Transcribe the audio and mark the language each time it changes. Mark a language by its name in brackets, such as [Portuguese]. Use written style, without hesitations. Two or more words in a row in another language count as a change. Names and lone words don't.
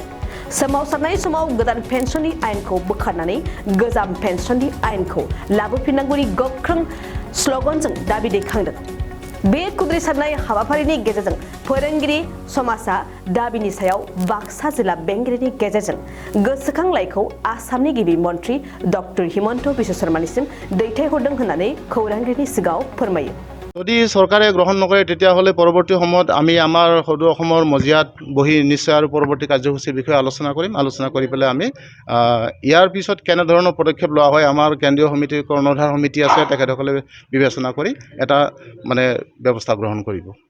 [Bodo] सोमावसारनाय समाव गोदान पेन्सननि आयेनखौ बोखारनानै गोजाम पेन्सननि आयेनखौ लाबोफिननांगौनि गोख्रों स्ल'गानजों दाबि दैखांदों। बे खुद्रिसारनाय हाबाफारिनि गेजेरजों फोरोंगिरि समाजा दाबिनि सायाव बाक्सा जिल्ला बेंगिरिनि गेजेरजों गोसोखांलाइखौ आसामनि गिबि मन्त्रि डक्टर हिमन्त बिश्व शर्मानिसिम दैथायहरदों होननानै खौरांगिरिनि सिगाङाव फोरमायो। [Assamese] যদি চৰকাৰে গ্ৰহণ নকৰে তেতিয়াহ'লে পৰৱৰ্তী সময়ত আমি আমাৰ সদৌ অসমৰ মজিয়াত বহি নিশ্চয় আৰু পৰৱৰ্তী কাৰ্যসূচীৰ বিষয়ে আলোচনা কৰিম। আলোচনা কৰি পেলাই আমি ইয়াৰ পিছত কেনেধৰণৰ পদক্ষেপ লোৱা হয় আমাৰ কেন্দ্ৰীয় সমিতিৰ কৰ্ণধাৰ সমিতি আছে, তেখেতসকলে বিবেচনা কৰি এটা ব্যৱস্থা গ্ৰহণ কৰিব।